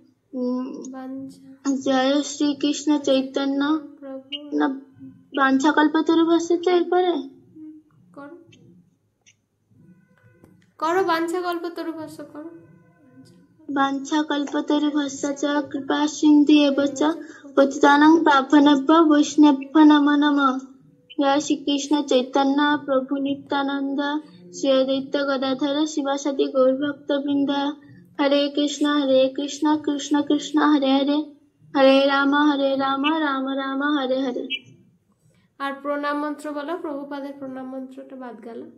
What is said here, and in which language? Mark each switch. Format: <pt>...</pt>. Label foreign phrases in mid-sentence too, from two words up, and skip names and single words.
<bn>জয় শ্রীকৃষ্ণ চৈতন্য। বাঞ্ছাকল্পতরুভ্যশ্চ। এরপরে করো বাঞ্ছাকল্পতরুভ্যশ্চ করো।</bn> <sa>বাঞ্ছাকল্পতরুভ্যশ্চ কৃপা সিন্ধু এব চ পতিতানাং পাবনেভ্যো বৈষ্ণবেভ্যো নমো নমঃ।</sa> <bn>জয় শ্রীকৃষ্ণ চৈতন্য প্রভু নিত্যানন্দ শ্রী অদ্বৈত গদাধর শিবাসাদি গৌরভক্তবৃন্দ।</bn> <sa>হরে কৃষ্ণ কৃষ্ণ কৃষ্ণ হরে হরে, হরে রাম রাম রাম হরে হরে।</sa> <bn>আর প্রণাম মন্ত্র বলো। প্রভুপাদের প্রণাম মন্ত্রটা বাদ গেল।</bn>